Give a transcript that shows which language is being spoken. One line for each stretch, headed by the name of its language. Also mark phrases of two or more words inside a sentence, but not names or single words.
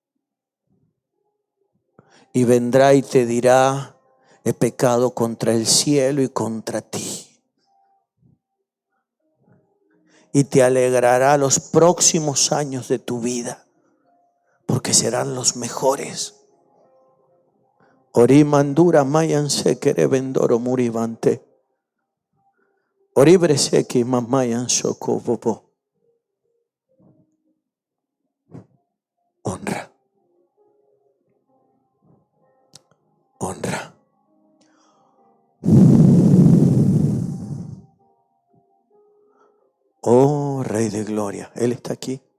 Spanish: Y vendrá y te dirá, he pecado contra el cielo y contra ti. Y te alegrará los próximos años de tu vida, porque serán los mejores. Ori mandura mayan sekere vendoro muribante. Ori breseki mamayan sokobobo. Honra. Honra. Oh, Rey de Gloria, Él está aquí.